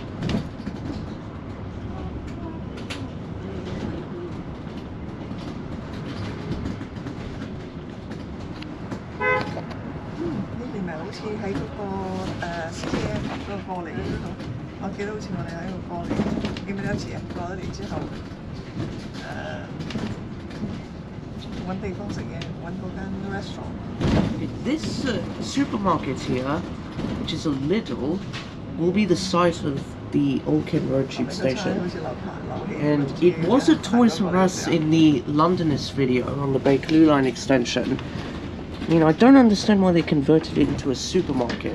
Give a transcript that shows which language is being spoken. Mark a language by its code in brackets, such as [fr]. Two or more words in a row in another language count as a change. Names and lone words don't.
[yue] 呢邊咪好似喺嗰個CTM 嗰個過嚟嗰度，我記得好似我哋喺度過嚟，記唔記得有次過咗嚟之後，揾地方食嘢，揾嗰間 restaurant。 [en] This supermarket here, which is a Lidl, will be the site of the Old Kent Road Tube Station. And it was a Toys R Us in the Londonist video on the Bakerloo Line Extension. I mean, I don't understand why they converted it into a supermarket.